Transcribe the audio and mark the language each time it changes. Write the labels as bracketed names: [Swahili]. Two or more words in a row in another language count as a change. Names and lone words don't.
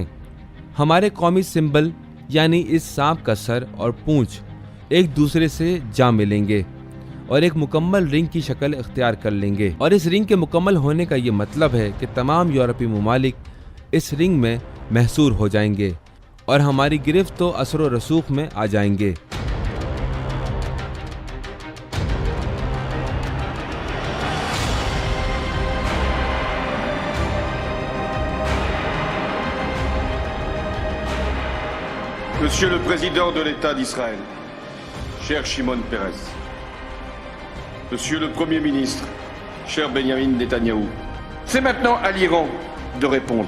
[Urdu] ہمارے قومی سمبل یعنی اس سانپ کا سر اور پونچھ ایک دوسرے سے جا ملیں گے اور ایک مکمل رنگ کی شکل اختیار کر لیں گے، اور اس رنگ کے مکمل ہونے کا یہ مطلب ہے کہ تمام یورپی ممالک اس رنگ میں محصور ہو جائیں گے اور ہماری گرفت و اثر و رسوخ میں آ جائیں گے۔ [French] Monsieur le Président de l'État d'Israël, cher Shimon Peres, Monsieur le Premier ministre, cher Benjamin Netanyahou, c'est maintenant à l'Iran de répondre.